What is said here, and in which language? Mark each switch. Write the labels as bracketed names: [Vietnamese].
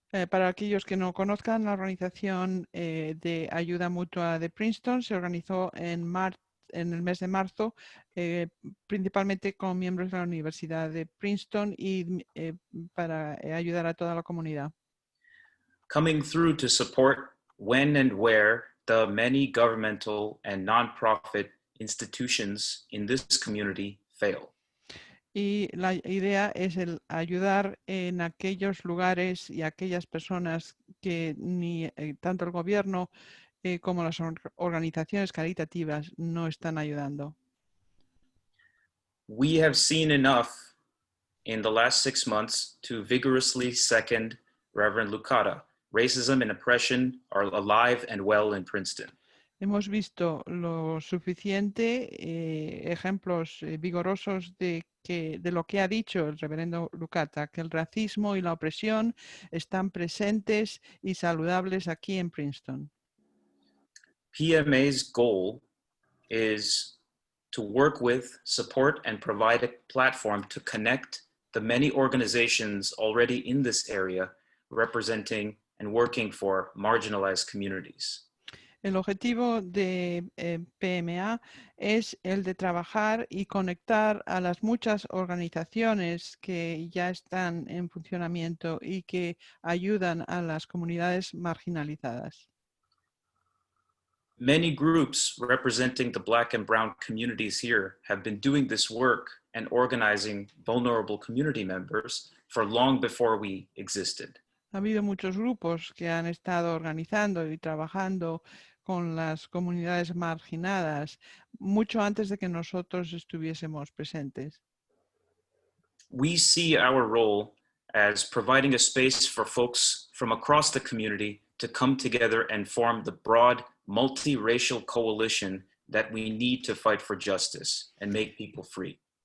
[Spanish] Para aquellos que no conozcan, la organización de ayuda mutua de Princeton se organizó en el mes de marzo, principalmente con miembros de la Universidad de Princeton y para ayudar a toda la comunidad. [English] Coming through to support when and where the many governmental and nonprofit institutions in this community fail. [Spanish] Y la idea es el ayudar en aquellos lugares y aquellas personas que ni tanto el gobierno como las organizaciones caritativas no están ayudando. [English] We have seen enough in the last 6 months to vigorously second Reverend Lucata, Racism and Oppression Are Alive and Well in Princeton. [Spanish] Hemos visto lo suficiente ejemplos vigorosos de lo que ha dicho el reverendo Lucata, que el racismo y la opresión están presentes y saludables aquí en Princeton. [English] PMA's goal is to work with, support, and provide a platform to connect the many organizations already in this area representing and working for marginalized communities. [Spanish] El objetivo de PMA es el de trabajar y conectar a las muchas organizaciones que ya están en funcionamiento y que ayudan a las comunidades marginalizadas. [English] Many groups representing the Black and Brown communities here have been doing this work and organizing vulnerable community members for long before we existed. [Spanish] Ha habido muchos grupos que han estado organizando y trabajando con las comunidades marginadas mucho antes de que nosotros estuviésemos presentes. [English] We see our role as providing a space for folks from across the community to come together and form the broad multiracial coalition that we need to fight for justice and make people free.